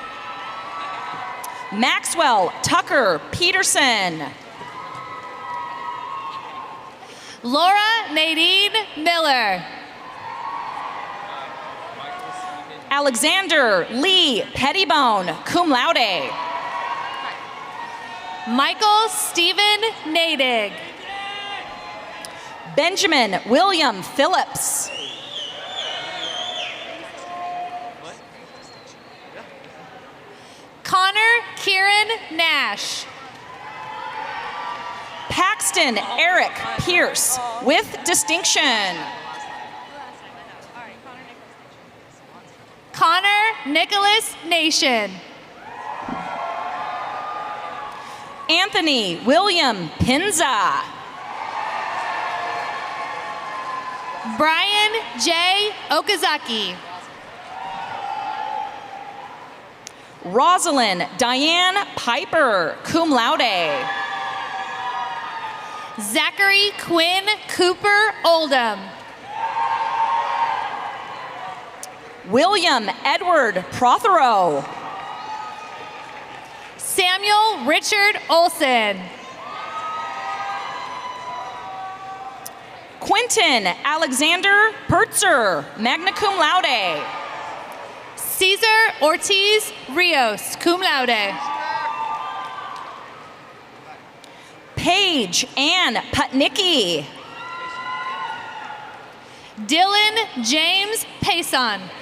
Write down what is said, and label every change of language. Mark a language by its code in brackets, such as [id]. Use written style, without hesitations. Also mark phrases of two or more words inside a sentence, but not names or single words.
[en] Maxwell Tucker Peterson. Laura Nadine Miller. Alexander Lee Pettibone, [la] cum laude. [en] Michael Stephen Nadig. Benjamin William Phillips. Connor Kieran Nash. Paxton Eric Pierce with distinction. Connor Nicholas Nation. Anthony William Pinza. Brian J. Okazaki. Rosalind Diane Piper, [la] cum laude. [en] Zachary Quinn Cooper Oldham. William Edward Prothero. Samuel Richard Olson. Quentin Alexander Pertzer, [la] magna cum laude. [en] Cesar Ortiz Rios, [la] cum laude. [en] Paige Ann Putnicki. Dylan James Payson.